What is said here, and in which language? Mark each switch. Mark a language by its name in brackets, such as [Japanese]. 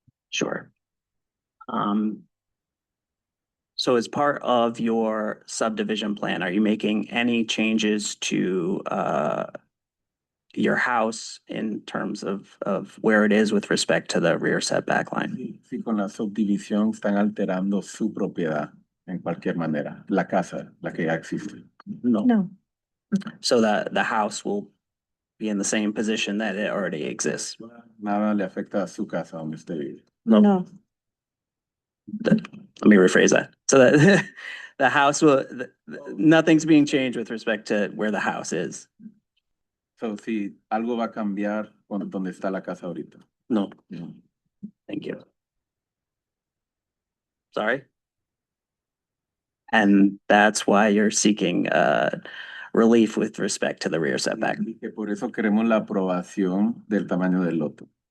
[English] Sure. So as part of your subdivision plan, are you making any changes to your house in terms of where it is with respect to the rear setback line? [Spanish] Sí, con la subdivisión están alterando su propiedad en cualquier manera, la casa, la que ya existe. [English] No. No. So the house will be in the same position that it already exists. [Spanish] Nada le afecta a su casa donde usted vive. [English] No. Let me rephrase that. So that the house will, nothing's being changed with respect to where the house is. [Spanish] So, si algo va a cambiar con donde está la casa ahorita. [English] No. Thank you. Sorry. And that's why you're seeking relief with respect to the rear setback. [Spanish] Y que por eso queremos la aprobación del tamaño del lote.